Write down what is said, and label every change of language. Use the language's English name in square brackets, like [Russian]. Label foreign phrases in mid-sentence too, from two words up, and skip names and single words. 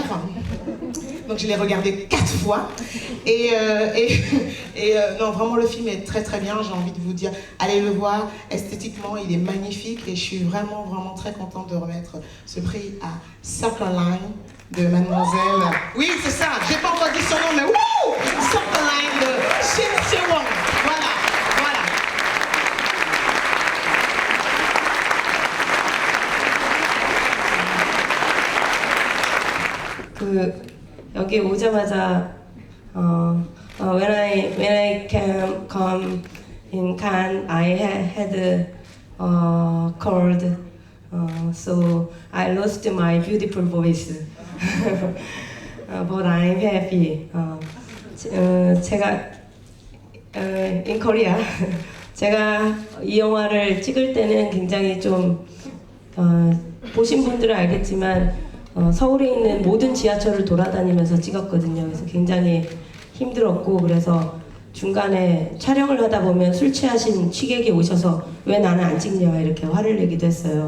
[French] Donc je l'ai regardé 4 fois. Et non, vraiment le film est très bien, j'ai envie de vous dire, allez le voir. Esthétiquement, il est magnifique et je suis vraiment très contente de remettre ce prix à Circle Line de Mademoiselle. Oui, c'est ça, j'ai pas encore dit son nom, mais wouh! Circle Line de Shin Se-won. Voilà. [Korean] 여기 오자마자 [English] when I come in Cannes, I had cold, so I lost my beautiful voice. But I'm happy. [Korean] 제가 [English] in Korea [Korean] 제가 이 영화를 찍을 때는 굉장히 좀 보신 분들은 알겠지만. 서울에 있는 모든 지하철을 돌아다니면서 찍었거든요. 그래서 굉장히 힘들었고, 그래서 중간에 촬영을 하다 보면 술 취하신 취객이 오셔서 왜 나는 안 찍냐 이렇게 화를 내기도 했어요.